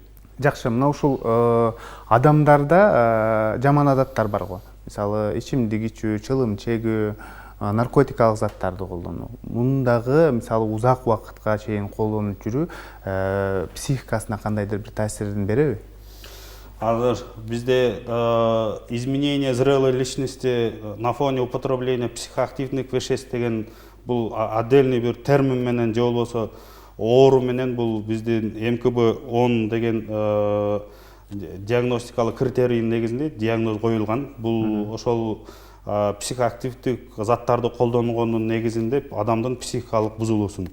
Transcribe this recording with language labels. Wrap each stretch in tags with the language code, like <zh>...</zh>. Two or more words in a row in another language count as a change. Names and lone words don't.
<ky>Жакшы, мына ушул адамдарда жаман адаттар бар го. Мисалы, ичимдик ичүү, чылым чегүү, наркотикалык заттарды колдонуу. Мундагы мисалы узак убакытка чейин колдонуп жүрүү психикасына кандайдыр бир таасирин береби? Азыр бизде</ky> <ru>изменение зрелой личности на фоне употребления психоактивных веществ</ru> <ky>деген бул отдельный бир термин менен же болбосо оору менен бул биздин МКБ-10 деген диагностикалык критерийдин негизинде диагноз коюлган. Бул ошол психоактивдик заттарды колдонгондун негизинде адамдын психикалык бузулуусун.</ky>